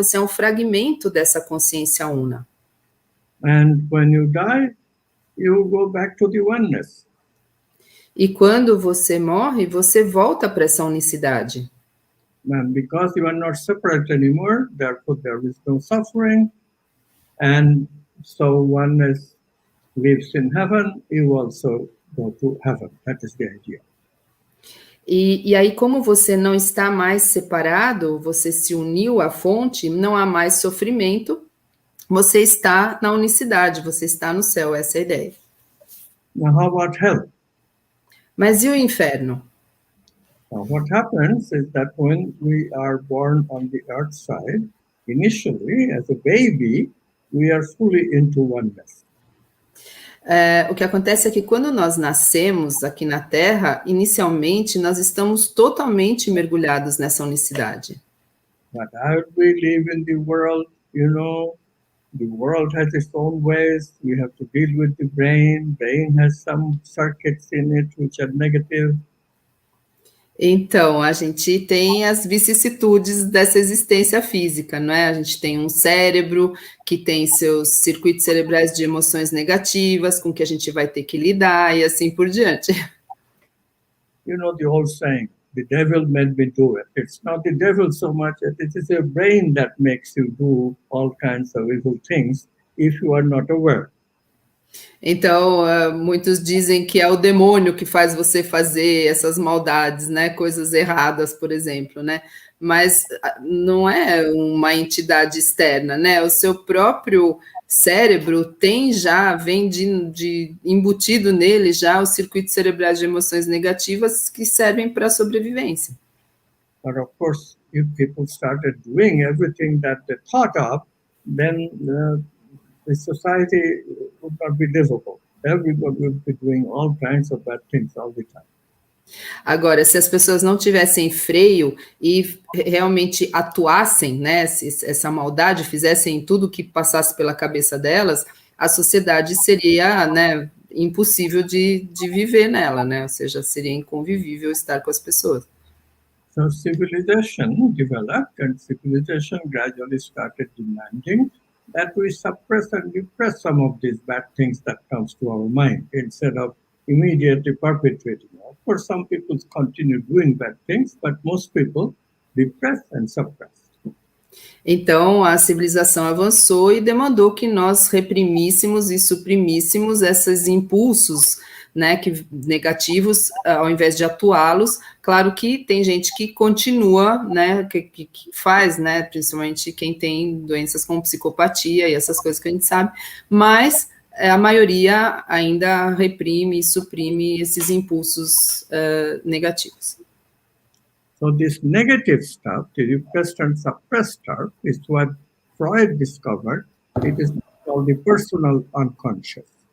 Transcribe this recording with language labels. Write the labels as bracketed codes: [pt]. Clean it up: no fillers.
[pt] Você é um fragmento dessa consciência una. [en] And when you die, you go back to the oneness. [pt] E quando você morre, você volta para essa unicidade. [en] And because you are not separate anymore, therefore there is no suffering. And so oneness lives in heaven, you also go to heaven. That is the idea. [pt] E aí, como você não está mais separado, você se uniu à fonte, não há mais sofrimento, você está na unicidade, você está no céu, essa é a ideia. [en] Now, how about hell? [pt] Mas e o inferno? [en] Now, what happens is that when we are born on the earth side, initially, as a baby, we are fully into oneness. [pt] O que acontece é que quando nós nascemos aqui na Terra, inicialmente nós estamos totalmente mergulhados nessa unicidade. [en] But as we live in the world, you know, the world has its own ways. We have to deal with the brain. Brain has some circuits in it which are negative. [pt] Então, a gente tem as vicissitudes dessa existência física, não é? A gente tem um cérebro que tem seus circuitos cerebrais de emoções negativas, com que a gente vai ter que lidar e assim por diante. [en] You know the old saying, the devil made me do it. It's not the devil so much, it is your brain that makes you do all kinds of evil things if you are not aware. [pt] Então, muitos dizem que é o demônio que faz você fazer essas maldades, né? Coisas erradas, por exemplo, né? Mas não é uma entidade externa, né? O seu próprio cérebro vem de embutido nele já os circuitos cerebrais de emoções negativas que servem para a sobrevivência. [en] But of course, if people started doing everything that they thought of, then the society would not be livable. Everybody would be doing all kinds of bad things all the time. [pt] Agora, se as pessoas não tivessem freio e realmente atuassem, né, essa maldade, fizessem tudo que passasse pela cabeça delas, a sociedade seria, né, impossível de viver nela, né, ou seja, seria inconvivível estar com as pessoas. [en] So civilization developed and civilization gradually started demanding that we suppress and repress some of these bad things that comes to our mind instead of immediately perpetrating. Of course, some people continue doing bad things, but most people repress and suppress. [pt] Então, a civilização avançou e demandou que nós reprimíssemos e suprimíssemos esses impulsos, né, negativos, ao invés de atuá-los. Claro que tem gente que continua, né, que faz, né, principalmente quem tem doenças como psicopatia e essas coisas que a gente sabe, mas a maioria ainda reprime e suprime esses impulsos negativos. [en] So this negative stuff, the repressed and suppressed stuff, is what Freud discovered. It is called the personal unconscious.